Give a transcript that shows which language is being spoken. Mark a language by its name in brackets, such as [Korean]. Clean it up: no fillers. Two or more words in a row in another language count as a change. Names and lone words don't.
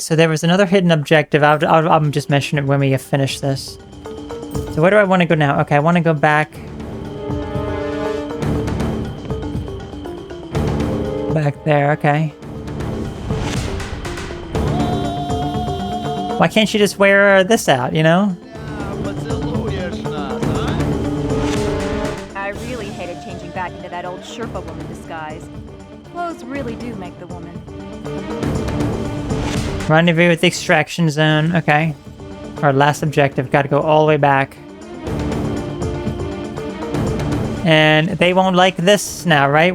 [English] So there was another hidden objective. I'll just mention it when we have finished this. So where do I want to go now? Okay, I want to go back. Back there, okay. Why can't you just wear this out, you know? [Russian] Поцелуешь нас, а? [English] I really hated changing back into that old Sherpa woman disguise. Clothes really do make the woman. Rendezvous with the extraction zone, okay. Our last objective, gotta go all the way back. And they won't like this now, right?